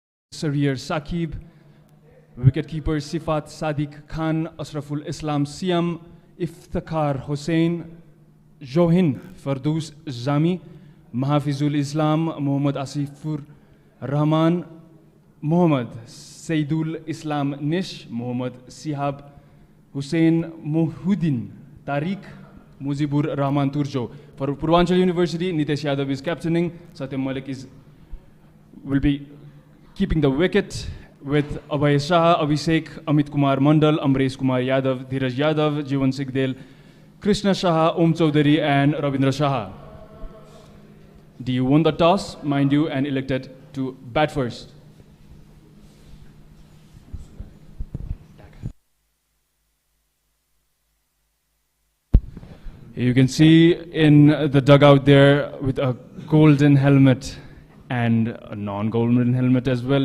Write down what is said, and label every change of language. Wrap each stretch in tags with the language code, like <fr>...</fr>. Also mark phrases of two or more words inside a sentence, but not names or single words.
<en>Sarir Saqib, wicketkeeper Sifat Sadiq Khan, Asraful Islam Siam, Iftikhar Hussain, Johin Fardoos Zami, Mahafizul Islam Muhammad Asifur Rahman, Muhammad Saidul Islam Nish, Muhammad Sihab Hussain Muhuddin, Tariq Mujibur Rahman Turjo. For Purbanchal University, Nitesh Yadav is captaining, Satyam Malik will be keeping the wicket with Abhay Shah, Abhishek, Amit Kumar Mandal, Amresh Kumar Yadav, Dheeraj Yadav, Jivan Sigdel, Krishna Shah, Om Chaudhary and Ravindra Shah. DU won the toss, mind you, and elected to bat first. You can see in the dugout there with a golden helmet and a non-golden helmet as well.</en>